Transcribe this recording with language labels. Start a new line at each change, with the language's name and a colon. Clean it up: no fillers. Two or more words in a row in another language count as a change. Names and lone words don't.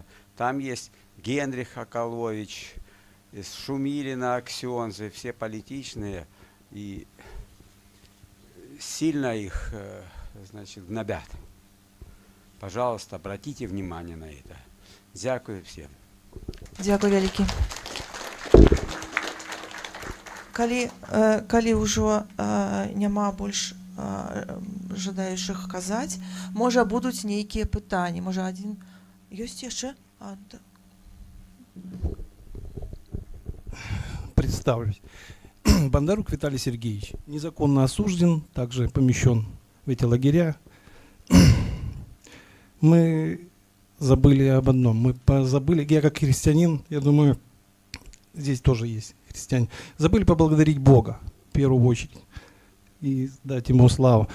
Russian: Там есть Генрих Акалович, Шумилина ксензы, все политичные, и сильно их, гнобят. Пожалуйста, обратите внимание на это. Дякую всем.
Belarusian: Дзякуй вялікі. Калі ўжо няма больш жадаючых казаць, можа будуць нейкія пытанні, можа адзін ёсць яшчэ?
Russian: Представлюсь. Бондарук Виталий Сергеевич незаконно осужден, также помещен в эти лагеря. Мы забыли об одном. Мы забыли, я как христианин, я думаю, здесь тоже есть христиане, забыли поблагодарить Бога в первую очередь и дать Ему славу.